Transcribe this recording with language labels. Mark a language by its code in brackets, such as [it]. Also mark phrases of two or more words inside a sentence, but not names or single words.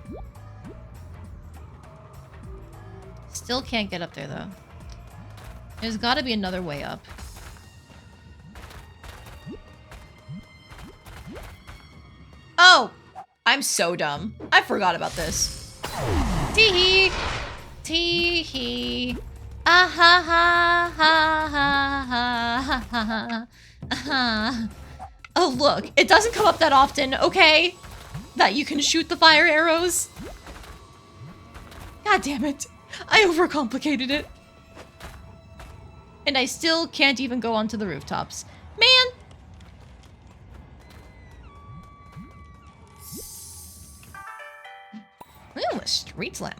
[en] Still can't get up there, though. There's got to be another way up. Oh! I'm so dumb. I forgot about this. Tee-hee! Tee-hee! Ah ha ha ha ha ha ha ha. Oh, look. It doesn't come up that often, okay? That you can shoot the fire arrows. God damn it. I overcomplicated it. And I still can't even go onto the rooftops. Man! Ooh, a street lamp.